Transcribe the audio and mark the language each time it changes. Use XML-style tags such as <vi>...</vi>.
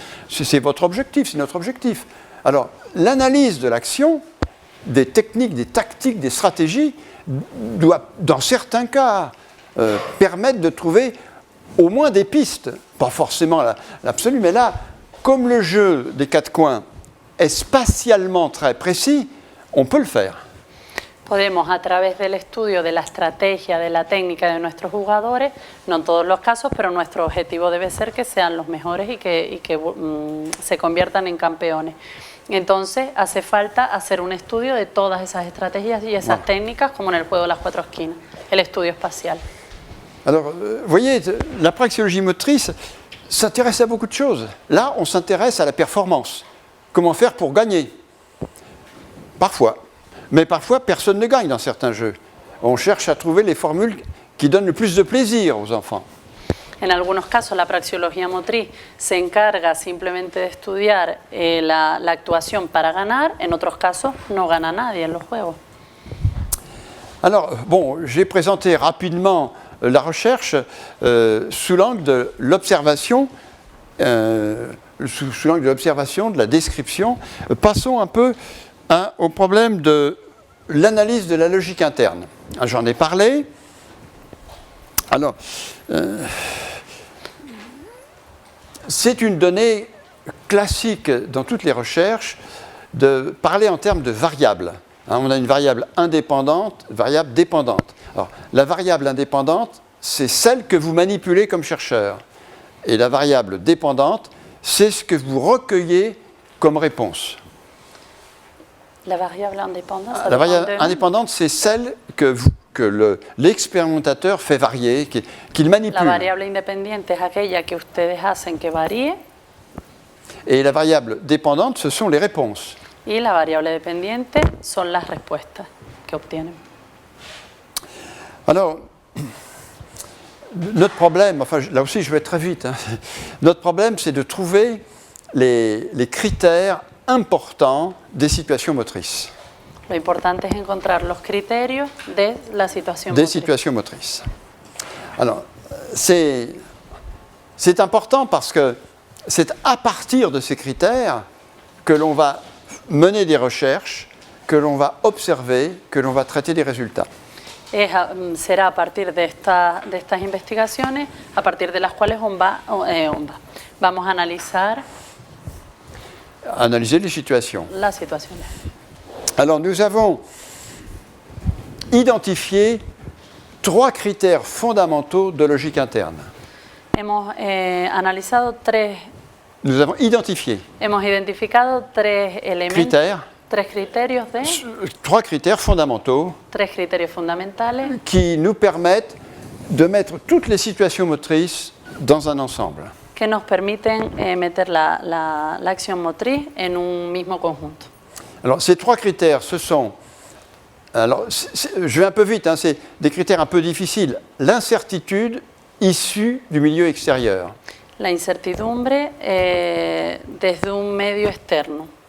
<fr>C'est votre objectif, c'est notre objectif. Alors, l'analyse de l'action, des techniques, des tactiques, des stratégies, doit, dans certains cas, permettre de trouver au moins des pistes. Pas forcément l'absolu, mais là, comme le jeu des quatre coins est spatialement très précis, on peut le faire.</fr> <es>Podemos, a través del estudio de la estrategia, de la técnica de nuestros jugadores, no en todos los casos, pero nuestro objetivo debe ser que sean los mejores y que se conviertan en campeones. Entonces, hace falta hacer un estudio de todas esas estrategias y esas técnicas, como en el juego de las cuatro esquinas, el estudio espacial.</es> <fr>Alors, vous voyez, la praxéologie motrice s'intéresse à beaucoup de choses. Là, on s'intéresse à la performance. Comment faire pour gagner? Parfois. Mais parfois, personne ne gagne dans certains jeux. On cherche à trouver les formules qui donnent le plus de plaisir aux enfants.</fr> <es>En algunos casos, la praxeología motriz se encarga simplemente de estudiar la actuación para ganar. En otros casos, no gana nadie en los juegos.</es> <fr>Alors, bon, j'ai présenté rapidement la recherche sous l'angle de l'observation, sous l'angle de l'observation, de la description. Passons un peu au problème de l'analyse de la logique interne. J'en ai parlé. Alors, c'est une donnée classique dans toutes les recherches de parler en termes de variables. On a une variable indépendante, variable dépendante. Alors, la variable indépendante, c'est celle que vous manipulez comme chercheur. Et la variable dépendante, c'est ce que vous recueillez comme réponse. La variable indépendante, la variable indépendante, c'est celle que l'expérimentateur fait varier, qu'il manipule.</fr> <es>La variable independiente es aquella que ustedes hacen que varíe.</es> <fr>Et la variable dépendante, ce sont les réponses.</fr> <es>Y la variable dependiente son las respuestas que obtienen.</es> <fr>Alors, notre problème, enfin là aussi je vais très vite, notre problème c'est de trouver les critères importants des situations motrices.</fr> <es>Lo importante es encontrar los criterios de la situación</es> <fr>des</fr> <es>motriz.</es> <fr>situations motrices. Alors, c'est important parce que c'est à partir de ces critères que l'on va mener des recherches, que l'on va observer, que l'on va traiter des résultats.</fr> <es>Será a partir de estas investigaciones, a partir de las cuales vamos a analizar</es> <fr>analyser les situations.</fr> <es>las situaciones.</es> <fr>Alors, nous avons identifié 3 critères fondamentaux de logique interne.</fr> <es>Hemos analizado</es> <fr>Nous avons identifié</fr> <es>hemos identificado tres elementos, tres criterios de</es> <fr>3 critères fondamentaux</fr> <es>tres criterios fundamentales</es> <fr>qui nous permettent de mettre toutes les situations motrices dans un ensemble.</fr> <es>que nos permiten meter la acción motriz en un mismo conjunto.</es> <fr>Alors, ces 3 critères, ce sont, alors, je vais un peu vite, c'est des critères un peu difficiles. L'incertitude issue du milieu extérieur.</fr> <es>La incertidumbre desde un medio externo.</es>